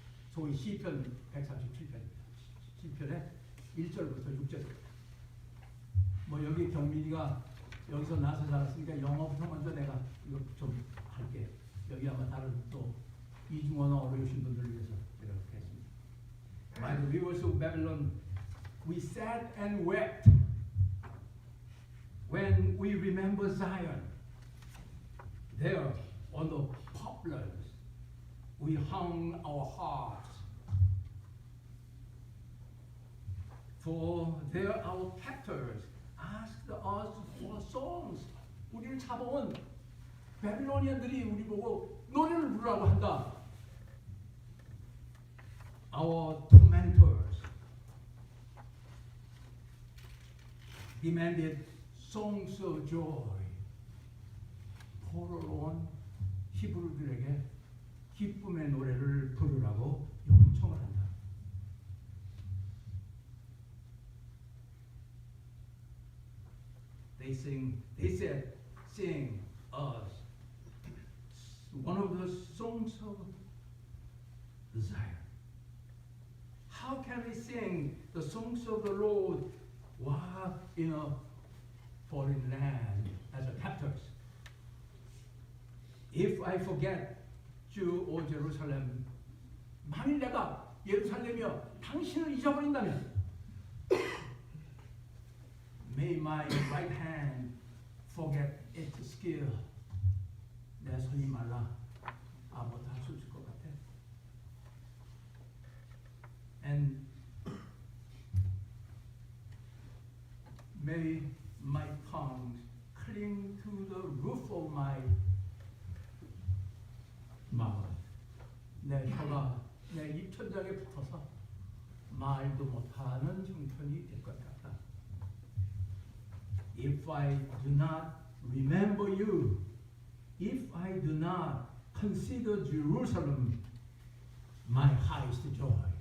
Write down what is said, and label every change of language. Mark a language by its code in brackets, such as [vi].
[ko] 소위 시편 137편입니다. 시편의 1절부터 6절입니다. 뭐 여기 경민이가 여기서 나서 자랐으니까 영어부터 먼저 내가 이거 좀 할게요. 여기 아마 다른 또 이중언어 어려우신 분들을 위해서 제가 그렇게 했습니다. [en] By the rivers of Babylon, we sat and wept when we remember Zion. There on the poplars, we hung our hearts. For there our captors asked us for songs. [ko] 우리를 잡아온 바빌로니안들이 우리 보고 노래를 부르라고 한다. [en] Our tormentors demanded songs of joy. [ko] 포로로 온 히브리들에게 기쁨의 노래를 부르라고 요청을 한다. [en] They said, sing us one of the songs of Zion. How can we sing the songs of the Lord while in a foreign land as a captors? If I forget you, O Jerusalem, [ko] 만일 내가 예루살렘이여 당신을 잊어버린다면 [en] May my right hand forget its skill. [ko] 내 손이 말라 아무것도 할 수 없을 것 같아. [en] And may my tongue cling to the roof of my mouth. [ko] 내 혀가 내 입천장에 붙어서 말도 못하는 형편이 될 것 같다. [en] If I do not remember you, if I do not consider Jerusalem my highest joy.